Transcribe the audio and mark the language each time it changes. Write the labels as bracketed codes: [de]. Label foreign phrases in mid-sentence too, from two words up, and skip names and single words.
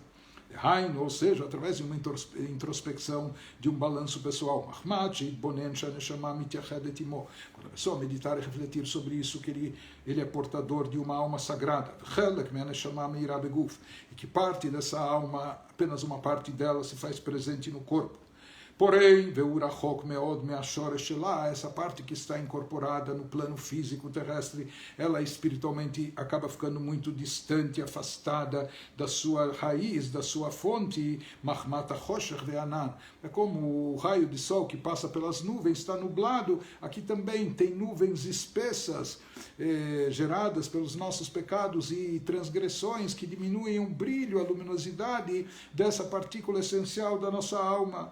[pt] Ou seja, através de uma introspecção, de um balanço pessoal. Quando a pessoa meditar e refletir sobre isso, que ele é portador de uma alma sagrada, e que parte dessa alma, apenas uma parte dela se faz presente no corpo. Porém, [he] ורחוק מאוד מהשורש שלה, [pt] essa parte que está incorporada no plano físico terrestre, ela espiritualmente acaba ficando muito distante, afastada da sua raiz, da sua fonte, [he] מחמת החושך והענן. [pt] É como o raio de sol que passa pelas nuvens, está nublado, aqui também tem nuvens espessas, geradas pelos nossos pecados e transgressões, que diminuem o brilho, a luminosidade dessa partícula essencial da nossa alma.